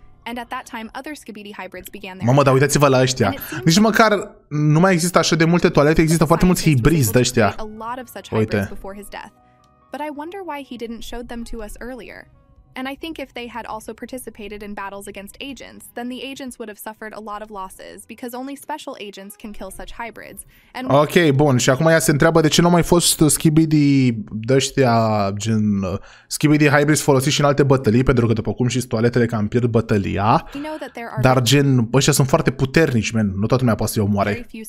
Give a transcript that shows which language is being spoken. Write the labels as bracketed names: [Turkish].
[English] And at that time, other skibidi hybrids began their [Romanian] Mamă, dar uitați-vă la ăștia. Nici măcar nu mai există așa de multe toalete, există foarte mulți hibrizi de ăștia. Uite. [English] But I wonder why he didn't show them to us earlier. And I think if they had also participated in battles against agents, then the agents would have suffered a lot of losses because only special agents can kill such hybrids. And [Romanian] ok, bun. Și acum ea se întreabă de ce nu au mai fost skibidi de-ăștia, gen skibidi hybrids folosiți și în alte bătălii, pentru că după cum știți, toaletele cam pierd bătălia. Dar gen, ăștia sunt foarte puternici, man. Nu toată lumea poate să-i omoare.